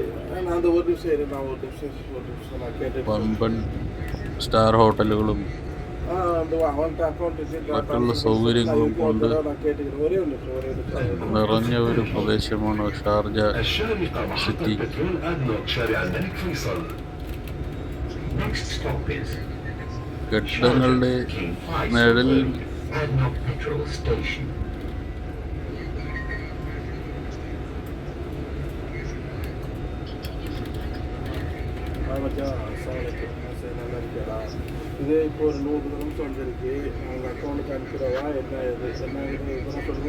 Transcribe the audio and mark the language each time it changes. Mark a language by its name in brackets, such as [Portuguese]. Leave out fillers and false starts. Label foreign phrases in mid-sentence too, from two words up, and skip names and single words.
[Malayalam] വമ്പൻ സ്റ്റാർ ഹോട്ടലുകളും മറ്റുള്ള സൗകര്യങ്ങളും കൊണ്ട് നിറഞ്ഞ ഒരു പ്രദേശമാണ് ഷാർജ സിറ്റി. കെട്ടിടങ്ങളുടെ നിഴലിൽ [Tamil] இதே இப்போ ஒரு 100 நிமிஷம் வந்துருக்கு. அவங்க அக்கௌண்ட்டுக்கு அனுப்பிடவா என்ன இது என்ன இது இதெல்லாம் சொல்லுங்க.